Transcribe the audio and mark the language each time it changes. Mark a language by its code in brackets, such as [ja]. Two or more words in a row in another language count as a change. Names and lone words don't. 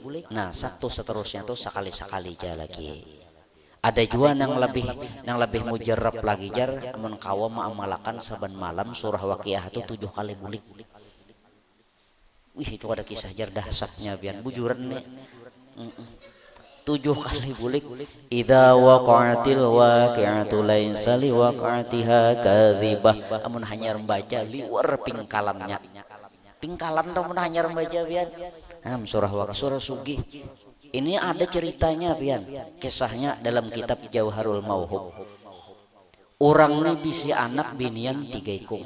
[id] Nah, Sabtu seterusnya tuh sekali-sekali aja lagi. [bjn] Ada juga yang lebih mujarab lagi jar amun kawa ma'amalakan saban malam surah Waqiah itu 7 kali bulik. Wih, itu ada kisah jar dahsyatnya bian bujuran nih. 7 kali bulik. [ar] Idza waqa'atil waqi'atu laisa li waqa'atiha kadzibah. [bjn] Amun hanya membaca liwar pingkalannya. Pingkalan amun hanya membaca bian. [id] Surah Sugih. [bjn] Ini ada ceritanya pian, kisahnya dalam kitab Jauharul Mauhub. Orang ini bisi anak binian 3 ikung.